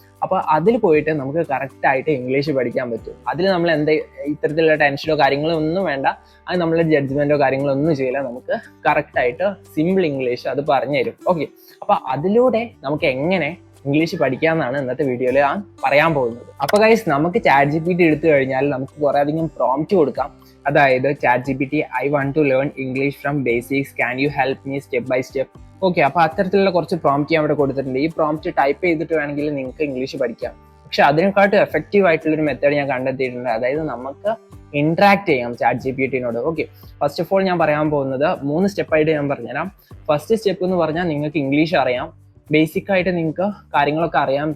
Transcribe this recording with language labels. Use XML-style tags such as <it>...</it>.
<ml>അപ്പൊ അതിൽ പോയിട്ട് നമുക്ക് കറക്റ്റ് ആയിട്ട് ഇംഗ്ലീഷ് പഠിക്കാൻ പറ്റും. അതിൽ നമ്മൾ ഇത്തരത്തിലുള്ള ടെൻഷനോ കാര്യങ്ങളോ ഒന്നും വേണ്ട. അത് നമ്മളെ ജഡ്ജ്മെന്റോ കാര്യങ്ങളോ ഒന്നും ചെയ്യില്ല. നമുക്ക് കറക്റ്റ് ആയിട്ട് സിമ്പിൾ ഇംഗ്ലീഷ് അത് പറഞ്ഞു തരും. ഓക്കെ, അപ്പൊ അതിലൂടെ നമുക്ക് എങ്ങനെ ഇംഗ്ലീഷ് പഠിക്കാമെന്നാണ് ഇന്നത്തെ വീഡിയോയിൽ ഞാൻ പറയാൻ പോകുന്നത്. അപ്പൊ ഗൈസ്, നമുക്ക് ChatGPT എടുത്തു കഴിഞ്ഞാൽ നമുക്ക് കുറെ അധികം പ്രോംപ്റ്റ് കൊടുക്കാം. അതായത്</ml> <en>ChatGPT, I want to learn English from basics, can you help me step by step?</en> <ml>Okay, അപ്പൊ അത്തരത്തിലുള്ള കുറച്ച് പ്രോംപ്റ്റ് ഞാൻ ഇവിടെ കൊടുത്തിട്ടുണ്ട്. ഈ പ്രോംപ്റ്റ് ടൈപ്പ് ചെയ്തിട്ട് വേണമെങ്കിൽ നിങ്ങൾക്ക് ഇംഗ്ലീഷ് പഠിക്കാം. പക്ഷെ അതിനെക്കാട്ടും എഫക്റ്റീവ് ആയിട്ടുള്ളൊരു മെത്തേഡ് ഞാൻ കണ്ടെത്തിയിട്ടുണ്ട്. അതായത് നമുക്ക് ഇന്ററാക്ട് ചെയ്യാം chat GPT-നോട്. Okay, first of all ഞാൻ പറയാൻ പോകുന്നത് 3 സ്റ്റെപ്പായിട്ട് ഞാൻ പറഞ്ഞുതരാം. ഫസ്റ്റ് സ്റ്റെപ്പ് എന്ന് പറഞ്ഞാൽ നിങ്ങൾക്ക് ഇംഗ്ലീഷ് അറിയാം, ബേസിക് ആയിട്ട് നിങ്ങൾക്ക് കാര്യങ്ങളൊക്കെ അറിയാം.</ml>